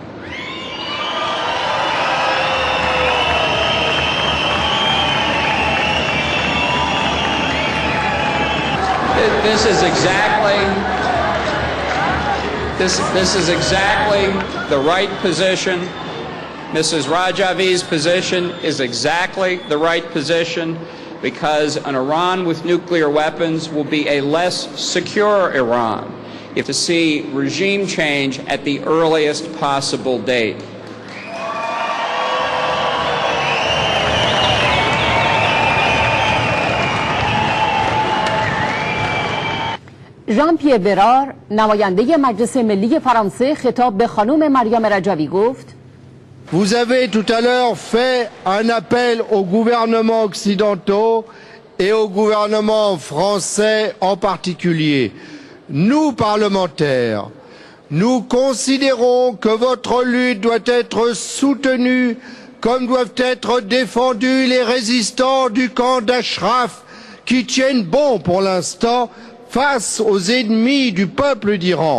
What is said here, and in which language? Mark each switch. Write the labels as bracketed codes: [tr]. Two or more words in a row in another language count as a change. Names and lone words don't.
[en] This is exactly the right position. Mrs. Rajavi's position is exactly the right position, because an Iran with nuclear weapons will be a less secure Iran if to see regime change at the earliest possible date. [fa] ژان پیر برار نماینده مجلس ملی فرانسه خطاب به خانم مریم رجوی گفت: [fr] Vous avez tout à l'heure fait un appel aux gouvernements occidentaux et au gouvernement français en particulier. Nous, parlementaires, nous considérons que votre lutte doit être soutenue comme doivent être défendus les résistants du camp d'Ashraf qui tiennent bon pour l'instant face aux ennemis du peuple d'Iran.